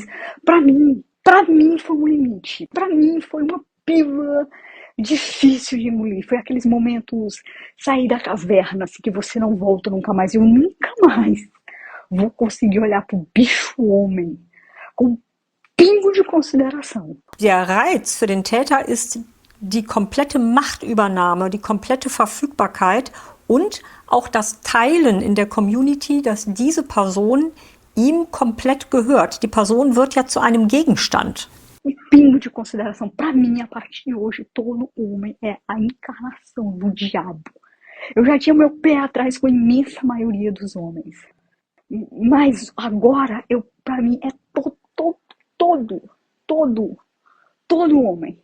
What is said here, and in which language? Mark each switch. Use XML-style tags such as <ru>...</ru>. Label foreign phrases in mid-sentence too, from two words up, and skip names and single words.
<pt>Para mim foi um limite. Para mim foi uma pílula difícil de engolir. Foi aqueles momentos, sair da caverna, assim, que você não volta nunca mais. Eu nunca mais vou conseguir olhar pro bicho homem com um pingo de consideração.</pt> <de>Der Reiz für den Täter ist die komplette Machtübernahme, die komplette Verfügbarkeit und auch das Teilen in der Community, dass diese Person ihm komplett gehört. Die Person wird ja zu einem Gegenstand.</de> <pt>Um pingo de consideração. Para mim, a partir de hoje, todo homem é a encarnação do diabo. Eu já tinha meu pé atrás com a imensa maioria dos homens. Mas agora, para mim, é todo homem.</pt>